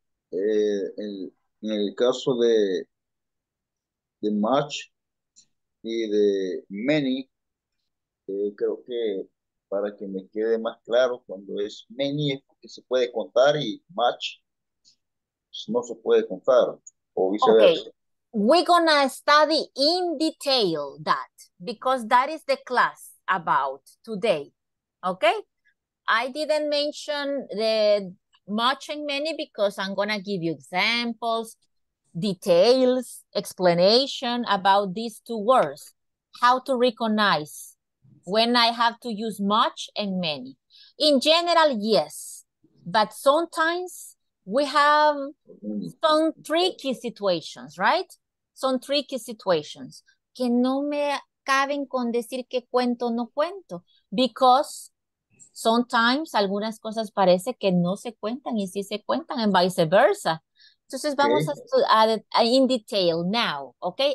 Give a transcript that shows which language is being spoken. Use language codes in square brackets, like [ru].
[es] en el caso de much y de many, creo que para que me quede más claro, cuando es many es porque se puede contar y much no se puede contar, o [en] Okay, [es] viceversa. [en] we're gonna study in detail that because that is the class about today. Okay, I didn't mention the much and many because I'm gonna give you examples, details, explanation about these two words, how to recognize when I have to use much and many. In general, yes, but sometimes we have some tricky situations, right? [es] Son tricky situations que no me caben con decir que cuento o no cuento, [en] because sometimes [es] algunas cosas parece que no se cuentan y sí se cuentan [en] and vice versa. [es] Entonces vamos a [en] in detail now, [es] ¿ok?